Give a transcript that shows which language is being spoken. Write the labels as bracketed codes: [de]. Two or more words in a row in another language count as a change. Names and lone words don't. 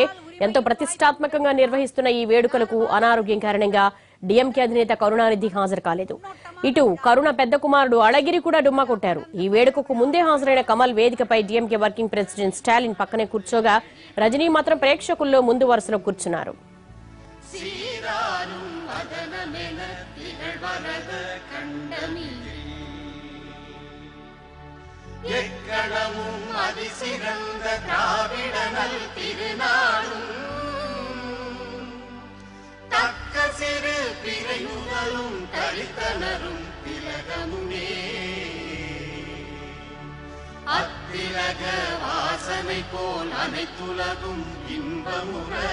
[te] ఎంతో ప్రతిష్టాత్మకంగా నిర్వహిస్తున్న ఈ వేడుకలకు అనారోగ్యం కారణంగా డీఎంకే అధినేత కరుణానిధి హాజరు కాలేదు. ఇటు కరుణ పెద్ద కుమారుడు అళగిరి కూడా డుమ్మా కొట్టారు. ఈ వేడుకకు ముందే హాజరైన కమల్ వేదికపై డీఎంకే [en] working president [te] స్టాలిన్ పక్కనే కూర్చోగా రజనీ మాత్రం ప్రేక్షకుల్లో ముందు వరుసలో కూర్చున్నారు. [ta] எக்கணமும் அதிசிறந்த திராவிடனல் திருநாடும் தக்க சிறு பிறையுதலும் தரித்தனரும் திலகமுனே அத்திலக வாசனை போல் அனைத்துலகும் இன்பமுற